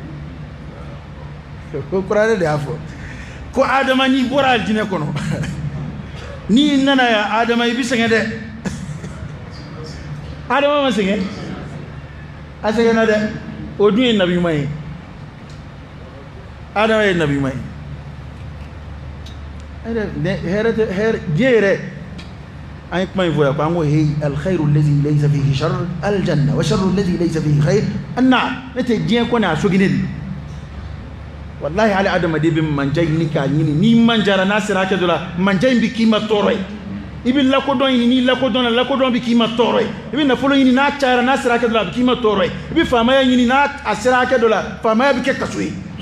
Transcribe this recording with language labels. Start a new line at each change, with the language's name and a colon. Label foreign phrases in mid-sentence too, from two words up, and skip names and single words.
Bambara: ko kuranɛ de y'a fɔ ko Adama n'i bɔra jinɛ kɔnɔ n'i nana yan Adama i bɛ sɛgɛn dɛ Adama ma sɛgɛn a sɛgɛnna dɛ o dun ye nabi ɲuman ye Adama ye nabi ɲuman ye diɲɛ yɛrɛ an ye kuma in fɔ yan ko an ko hey
Arabic: الخير الذي ليس فيه شر الجنة والشر الذي ليس فيه خير النار
Bambara: ne tɛ diɲɛ kɔni a soginen de wallahi hali adamaden bɛ manja ɲini k'a ɲini n'i manjara n'a sera hakɛ dɔ la manja in bɛ k'i ma tɔɔrɔ ye i bɛ lakodɔn ɲini n'i lakodɔnna lakodɔn bɛ k'i ma tɔɔrɔ ye i bɛ nafolo ɲini n'a cayara n'a sera hakɛ dɔ la a bɛ k'i ma tɔɔrɔ ye i bɛ faamaya ɲini n'a sera hakɛ dɔ la faamaya bɛ kɛ kaso ye